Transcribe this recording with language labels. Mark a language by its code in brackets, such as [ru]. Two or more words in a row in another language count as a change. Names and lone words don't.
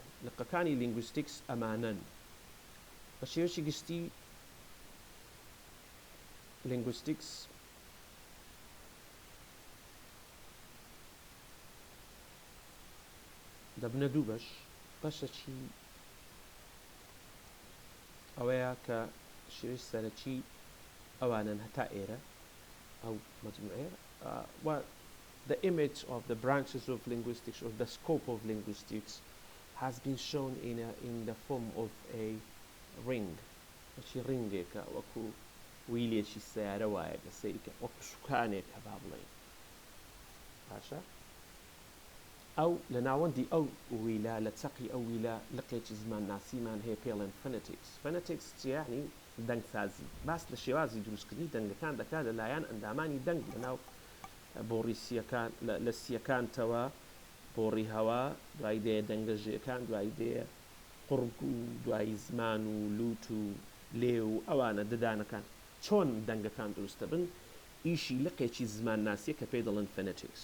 [ckb] لقەکانی linguistics ئەمانەن بە شێوەیەکی گشتی linguistics دەبنە دوو بەشەکی ئەوەیە کە شێوەی سەرەکی ئەوانن هەتا ئێرە ئەو مەجموعەیە [en] the image of the branches of linguistics or the scope of linguistics has been shown in the form of a ring. [ckb] شي ringێکە وەکو ویلێکی سیارە وایە لە سەیرکە وەکو شوکانێکە با بڵێین باشە ئەو لە ناوەندی ئەو ویلە لە چەقی ئەو ویلە لقێکی زمان ناسیمان هەیە پێڵێن phonetics یعنی دەنگسازی باس لە شێوازی دروستکردنی دەنگەکان دەکات لەلایەن ئەندامانی دەنگ لەناو بۆڕی سیەکان لە سیەکانتەوە بۆڕی هەوا دوای دێ دەنگەژیەکان دوای دێ قورگ و دوای زمان و لوت و لێ و ئەوانە ددانەکان چۆن دەنگەکان دروستە بن ئیشی لقێکی زمان ناسیە کە پێی دەڵێن phonetics.